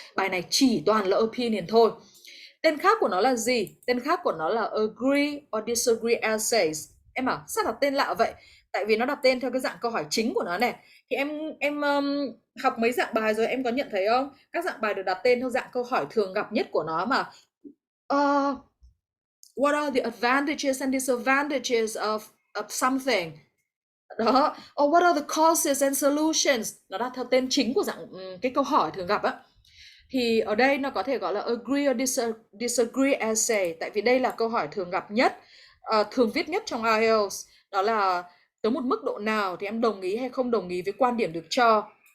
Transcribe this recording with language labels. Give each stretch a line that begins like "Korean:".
Vietnamese: Bài này chỉ toàn là opinion thôi. Tên khác của nó là gì? Tên khác của nó là
English: agree or disagree essays.
Vietnamese: Em bảo sao đặt tên lạ vậy? Tại vì nó đặt tên theo cái dạng câu hỏi chính của nó này. Thì em học mấy dạng bài rồi em có nhận thấy không? Các dạng bài được đặt tên theo dạng câu hỏi thường gặp nhất của nó mà.
English: What are the advantages and disadvantages of of something.
Vietnamese: Đó,
English: or what are the causes and solutions?
Vietnamese: Nó đã theo tên chính của dạng cái câu hỏi thường gặp á. Thì ở đây nó có thể gọi là
English: agree or disagree essay,
Vietnamese: tại vì đây là câu hỏi thường gặp nhất, thường viết nhất trong IELTS. Đó là tới một mức độ nào thì em đồng ý hay không đồng ý với quan điểm được cho.